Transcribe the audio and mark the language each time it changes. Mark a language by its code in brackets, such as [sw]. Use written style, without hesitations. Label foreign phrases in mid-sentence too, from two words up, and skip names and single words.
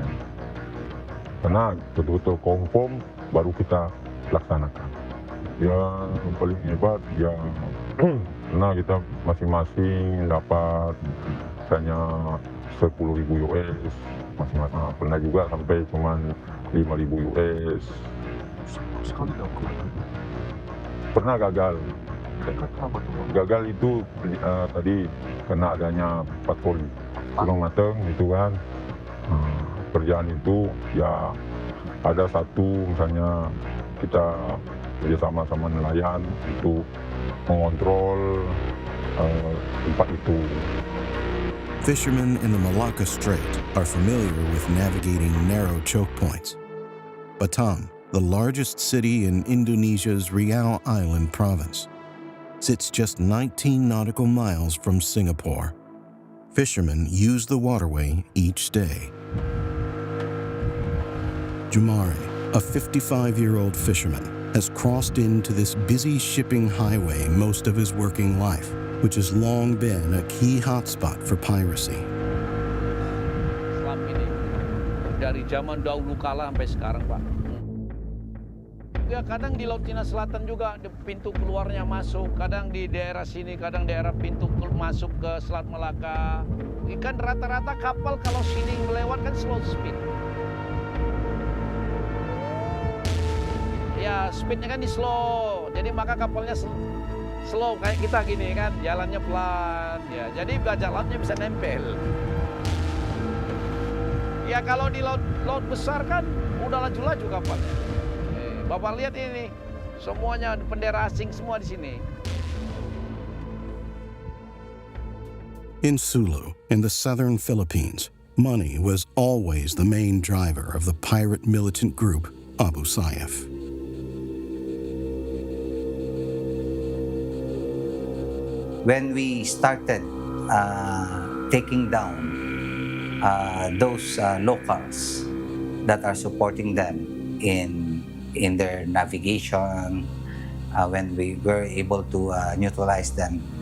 [id] Karena betul-betul confirm baru kita laksanakan. Yang paling hebat ya karena kita masing-masing dapat misalnya 10.000 US, masing-masing pernah juga sampai cuman 5.000 US. Sekali daw ko. Pernah gagal. Gagal itu tadi kena adanya patroli kurang matang gitu kan. Kerjaan itu ya ada satu misalnya kita kerjasama sama nelayan itu mengontrol tempat itu. [en] Fishermen in the Malacca Strait are familiar with navigating narrow choke points. Batam, the largest city in Indonesia's Riau Island province, sits just 19 nautical miles from Singapore. Fishermen use the waterway each day. Jumari, a 55-year-old fisherman, has crossed into this busy shipping highway most of his working life, which has long been a key hotspot for piracy. [id] Selam ini dari zaman dahulu kala sampai sekarang, Pak. ya kadang di Laut Cina Selatan juga di pintu keluarnya masuk, kadang di daerah sini, kadang daerah pintu masuk ke Selat Malaka. Ikan rata-rata kapal kalau sini melewat kan [en] slow speed. [id] Ya speednya kan di slow, jadi maka kapalnya slow kayak kita gini kan, jalannya pelan. Ya, jadi bajak lautnya bisa nempel. Ya kalau di laut besar kan udah laju-laju kapalnya. Bapak lihat ini, semuanya bendera asing semua di sini. [en] In Sulu, in the southern Philippines, money was always the main driver of the pirate militant group Abu Sayyaf. When we started taking down those locals that are supporting them in their navigation, when we were able to neutralize them,